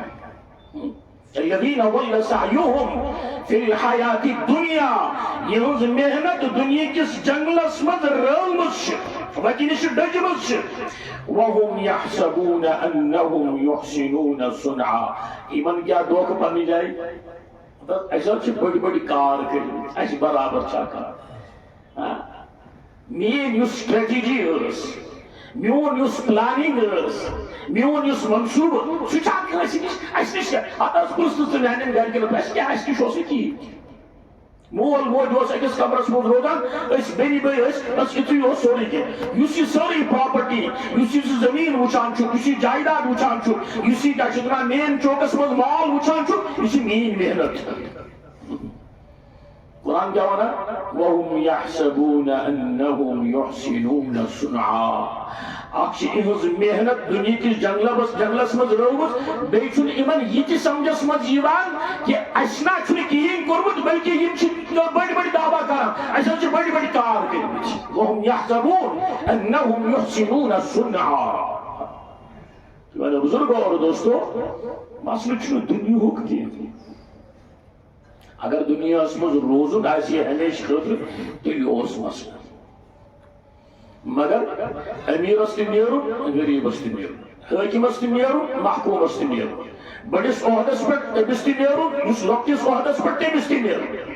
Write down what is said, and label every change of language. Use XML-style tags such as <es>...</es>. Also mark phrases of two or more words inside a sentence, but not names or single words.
<ar>الذين ضل سعيهم في الحياة الدنيا</ar> <ks>يهز محنت دنیا کس جنگلس مز رٲومٕژ چھِ وتہِ نش ڈٔجمٕژ چھِ.</ks> <ar>وهم يحسبون انهم يحسنون صنعا.</ar> <ks>ایمن کیا دھوکہ پننہِ جایہِ اسہِ چھِ بٔڑۍ بٔڑۍ کار کٔرمٕتۍ اسہِ برابر چھا کار. میٲنۍ یُس سٹریٹجی ٲس میون یُس پلاننگ ٲس میون یُس منصوبہٕ سُہ چھا کٲنٛسہِ نِش اسہِ نِش اتھ ٲس پرٛژھنہٕ ژٕ میانٮ۪ن گرِکٮ۪ن اسہِ کیٛاہ اسہِ نِش اوس نہٕ کِہیٖنۍ. مول موج اوس أکِس کمرس منٛز روزان أسۍ بیٚنہِ بٲے ٲسۍ بس یِتُے اوس سورُے کینٛہہ. یُس یہِ سٲرٕے پراپرٹی یُس یہِ زٔمیٖن وٕچھان چھُ یُس یہِ جایداد وٕچھان چھُ یُس یہِ کیٛاہ چھِ دپان مین چوکس منٛز مال وٕچھان چھُ یہِ چھِ میٛٲنۍ محنت. قرآن کیا ونا</ks> <ar>وهم يحسبون انهم يحسنون صنعا.</ar> <ks>اکھ اہز محنت دنیا کس جنگلس مز رٲومٕژ بیٚیہِ چھُنہٕ یِمن یہِ تہِ سمجھس منٛز یِوان کہِ اسہِ نا چھُنہٕ کِہیٖنۍ کوٚرمُت بلکہِ یِم چھِ بٔڑۍ بٔڑۍ دعوا کران اسہِ حظ چھِ بٔڑۍ بٔڑۍ کار کٔرمٕتۍ.</ks> <ar>وهم يحسبون انهم يحسنون صنعا.</ar> <ks>میانیو بزرگو اور دوستو مسئلہ چھُنہٕ دُنیاہُک کینٛہہ. اگر دنیا مز روزن آسہِ ہمیشہ خٲطرٕ تیٚلہِ اوس مسئلہ مگر امیرس تہِ نیرُن غریبس تہِ نیرُن حٲکِمس تہِ نیرُن محکوٗمس تہِ نیرُن بٔڑِس عہدس پٮ۪ٹھ تٔمِس تہِ نیرُن یُس لۄکٹِس عہدس پٮ۪ٹھ تٔمِس تہِ نیرُن.</ks>